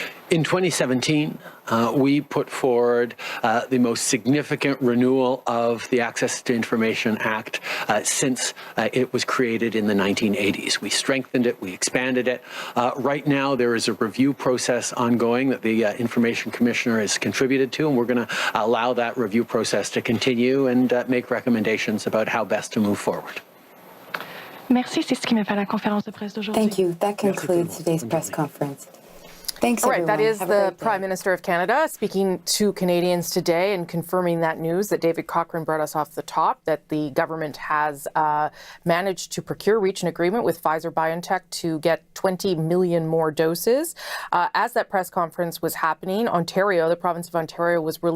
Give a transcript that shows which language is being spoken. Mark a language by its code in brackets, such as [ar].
[en] In 2017, we put forward the most significant renewal of the Access to Information Act since it was created in the 1980s. We strengthened it, we expanded it. Right now, there is a review process ongoing that the Information Commissioner has contributed to, and we're going to allow that review process to continue and make recommendations about how best to move forward. [fr] Merci, c'est ce qui met fin à la conférence de presse d'aujourd'hui. [en] Thank you. That concludes today's press conference. Thanks, All right, everyone. that is Have a the great day. Prime Minister of Canada speaking to Canadians today and confirming that news that David Cochrane brought us off the top, that the government has managed to reach an agreement with Pfizer-BioNTech to get 20 million more doses. As that press conference was happening, Ontario, the province of Ontario, was releasing